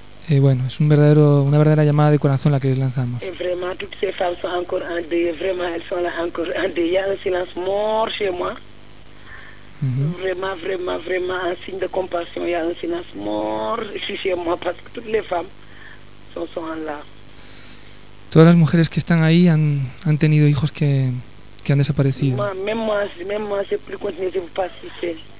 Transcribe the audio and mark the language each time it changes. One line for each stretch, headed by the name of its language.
Spanish: Bueno, es una verdadera llamada de corazón la que les lanzamos.
French: Vraiment, toutes ces femmes sont encore en deuil. Vraiment, elles sont là encore en deuil. Il y a un silence mort chez moi. Vraiment, vraiment, vraiment, un signe de compassion. Il y a un silence mort chez moi parce que toutes les femmes sont là.
Spanish: Todas las mujeres que están ahí han tenido hijos que han desaparecido.
French: Même moi, c'est plus contenu, je vous passe ici.